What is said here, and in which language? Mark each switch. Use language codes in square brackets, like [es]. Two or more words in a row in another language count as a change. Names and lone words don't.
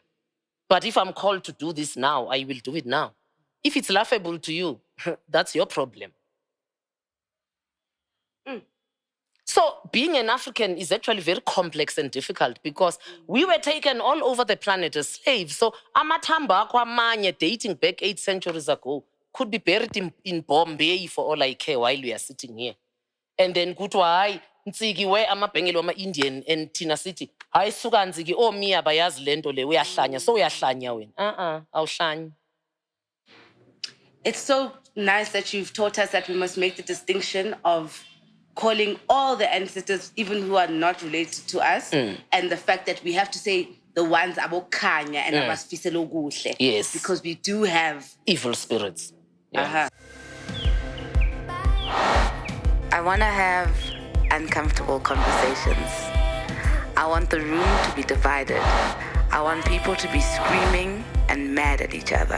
[en] But if I'm called to do this now, I will do it now. If it's laughable to you, that's your problem. So being an African is actually very complex and difficult, because we were taken all over the planet as slaves. So [xh] amathamba kwamanye [en] dating back 8 centuries ago could be buried in Bombay for all I care while we are sitting here. And then [xh] kuthiwa hayi Ntsiki we amabhengele wama-Indian and thina sithi hayi suka Ntsiki Mia bayazi lento le uyahlanya, so uyahlanya wena awuhlanyi. [en] It's so nice that you've taught us that we must make the distinction of calling all the ancestors, even who are not related to us, and the fact that we have to say the ones abokhanya and [xh] abasifisela okuhle. [en] Yes. Because we do have evil spirits. Yeah. I want to have uncomfortable conversations. I want the room to be divided. I want people to be screaming and mad at each other.